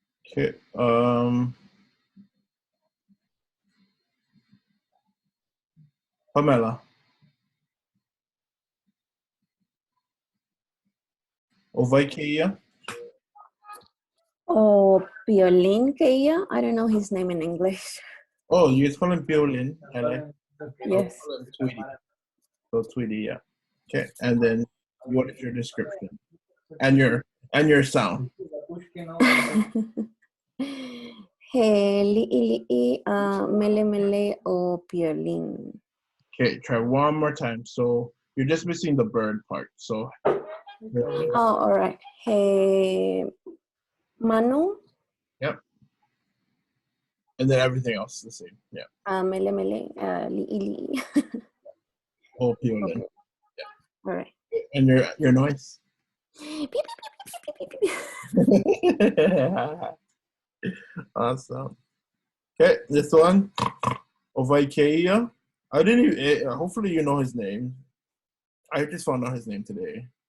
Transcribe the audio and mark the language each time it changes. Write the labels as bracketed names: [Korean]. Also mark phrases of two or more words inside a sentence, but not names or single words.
[English] Okay. Pamela. [Hawaiian] Ovaikeia. Oh, Piolín Keia. [English] I don't know his name in English. Oh, you just call him Piolin. I like. Yes. I'll call him Tweety. So Tweety, yeah. Okay, and then what is your description and your sound? [Hawaiian] He li'i mele mele o Piolín. [English] Okay, try one more time. So you're just missing the bird part. So. Oh, all right. [Hawaiian] He Manu. [English] Yep. And then everything else is the same. Yeah. [Hawaiian] Mele mele li'i li'i. [English] Oh, Piolin. Okay. Yeah. All right. And your noise. Beep, beep, beep, beep, beep, beep. Awesome. Okay, this one. Ovaikeia. I didn't even, hopefully you know his name. I just found out his name today.